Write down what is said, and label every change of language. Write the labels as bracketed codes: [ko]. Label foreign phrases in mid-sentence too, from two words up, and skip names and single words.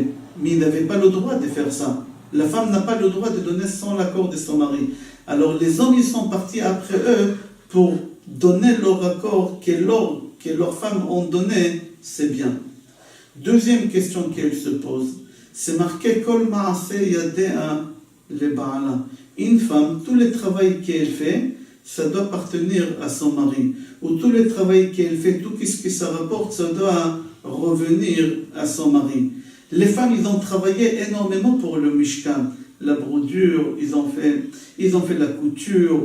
[fr] Mais ils n'avaient pas le droit de faire ça. La femme n'a pas le droit de donner sans l'accord de son mari. Alors les hommes, ils sont partis après eux pour donner leur accord que l'or que leurs femmes ont donné, c'est bien. Deuxième question qu'elle se pose, c'est marqué [he] כל מעשה ידיה ל בעלה. [fr] Une femme, tout le travail qu'elle fait, ça doit appartenir à son mari. Ou tout le travail qu'elle fait, tout ce que ça rapporte, ça doit revenir à son mari. Les femmes, ils ont travaillé énormément pour le Mishkan. La brodure, ils ont fait la couture.